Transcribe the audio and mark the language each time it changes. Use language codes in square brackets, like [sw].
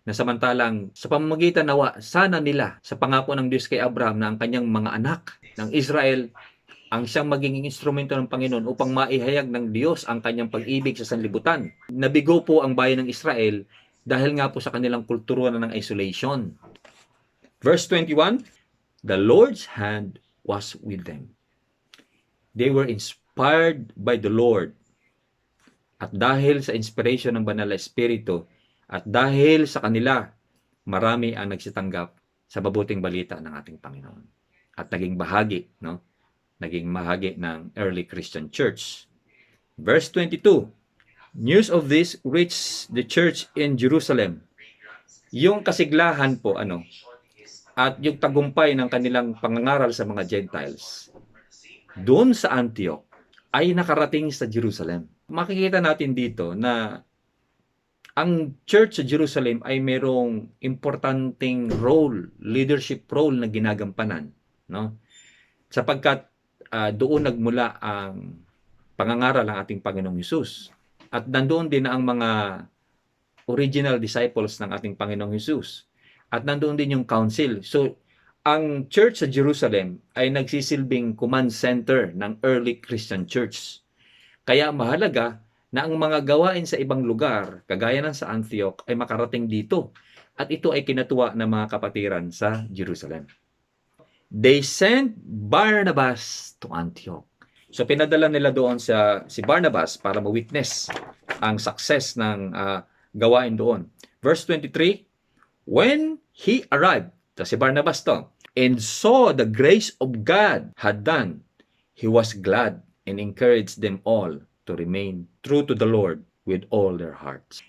[tl] Na samantalang sa pamamagitan nawa, sana nila sa pangako ng Diyos kay Abraham na ang kanyang mga anak ng Israel ang siyang magiging instrumento ng Panginoon upang maihayag ng Diyos ang kanyang pag-ibig sa sanlibutan. Nabigo po ang bayan ng Israel dahil nga po sa kanilang kultura ng isolation. [en] Verse 21, the Lord's hand was with them. They were inspired by the Lord. [tl] At dahil sa inspiration ng Banal na Espiritu, at dahil sa kanila, marami ang nagsitanggap sa mabuting balita ng ating Panginoon. At naging bahagi, naging bahagi ng early Christian church. [en] Verse 22, news of this reached the church in Jerusalem. [tl] Yung kasiglahan po, at yung tagumpay ng kanilang pangangaral sa mga Gentiles, doon sa Antioch, ay nakarating sa Jerusalem. Makikita natin dito na ang church sa Jerusalem ay mayroong importanteng role, leadership role na ginagampanan. Sapagkat doon nagmula ang pangangaral ng ating Panginoong Hesus. At nandoon din ang mga original disciples ng ating Panginoong Hesus. At nandoon din yung council. So, ang church sa Jerusalem ay nagsisilbing command center ng early Christian church. Kaya mahalaga na ang mga gawain sa ibang lugar, kagaya ng sa Antioch, ay makarating dito. At ito ay kinatuwa ng mga kapatiran sa Jerusalem. [en] They sent Barnabas to Antioch. [tl] So pinadala nila doon si Barnabas para ma-witness ang success ng gawain doon. [en] Verse 23, when he arrived, si Barnabas to, and saw the grace of God had done, he was glad and encouraged them all to remain true to the Lord with all their hearts.